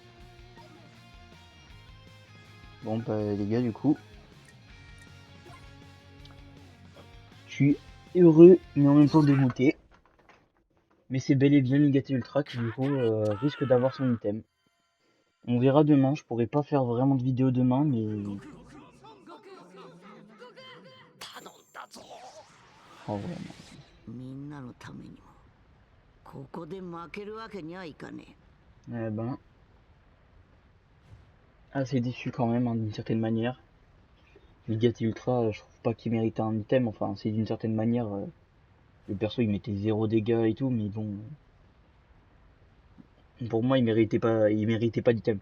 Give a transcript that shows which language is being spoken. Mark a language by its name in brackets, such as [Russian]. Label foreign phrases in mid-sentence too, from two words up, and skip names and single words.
[French] Bon, bah, les gars, du coup, je suis heureux, mais en même temps dégoûté. Mais c'est bel et bien Ligati Ultra qui, du coup, risque d'avoir son item. On verra demain. Je pourrais pas faire vraiment de vidéo demain, mais. Oh, vraiment. [Japanese] みんなのためにもここで負けるわけにはいかねえ。 [French] Eh ben, assez déçu quand même, hein, d'une certaine manière. Ligati Ultra, je trouve pas qu'il méritait un item. Enfin, c'est d'une certaine manière. Le perso, il mettait 0 dégâts et tout, mais bon. Pour moi, il méritait pas d'item.